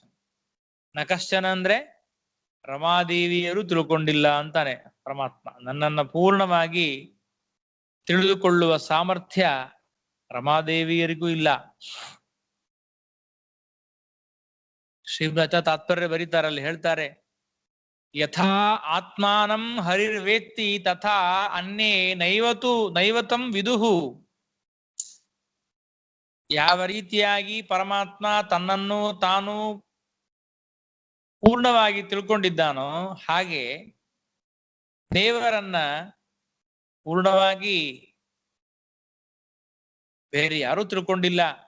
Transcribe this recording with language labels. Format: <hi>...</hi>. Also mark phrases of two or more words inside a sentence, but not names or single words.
<sa>न कश्चन</sa> <kn>ಅಂದ್ರೆ ರಮಾದೇವಿಯರು ತಿಳ್ಕೊಂಡಿಲ್ಲ ಅಂತಾನೆ ಪರಮಾತ್ಮ. ನನ್ನನ್ನ ಪೂರ್ಣವಾಗಿ ತಿಳಿದುಕೊಳ್ಳುವ ಸಾಮರ್ಥ್ಯ ರಮಾದೇವಿಯರಿಗೂ ಇಲ್ಲ. ಶ್ರೀಮತ ತಾತ್ಪರ್ಯ ಬರೀತಾರಲ್ಲಿ ಹೇಳ್ತಾರೆ,</kn> <sa>यथा आत्मानं हरिर्वेत्ति तथा अन्ये नैवतं विदुः.</sa> <kn>ಯಾವ ರೀತಿಯಾಗಿ ಪರಮಾತ್ಮ ತನ್ನನ್ನು ತಾನು ಪೂರ್ಣವಾಗಿ ತಿಳ್ಕೊಂಡಿದ್ದಾನೋ ಹಾಗೆ ದೇವರನ್ನ ಪೂರ್ಣವಾಗಿ ಬೇರೆ ಯಾರೂ ತಿಳ್ಕೊಂಡಿಲ್ಲ.</kn>